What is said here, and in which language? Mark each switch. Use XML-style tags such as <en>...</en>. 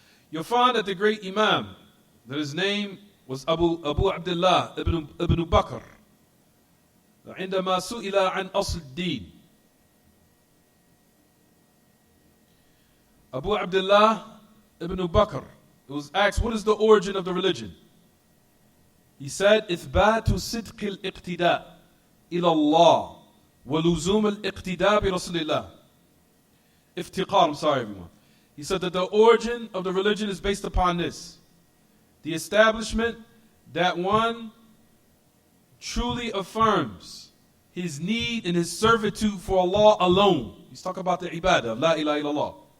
<en>You'll find that the great Imam, that his name was Abu Abdullah ibn Bakr,</en> <ar>عندما سئل عن أصل الدين.</ar> <en>Abu Abdullah ibn Bakr, it was asked, what is the origin of the religion?</en> <ar>He said, إثبات صدق الاقتداء إلى الله ولزوم الاقتداء برسول الله.</ar> <en>I'm sorry everyone. He said that the origin of the religion is based upon this. The establishment that one truly affirms his need and his servitude for Allah alone. He's talking about the ibadah of La ilaha illallah.</en>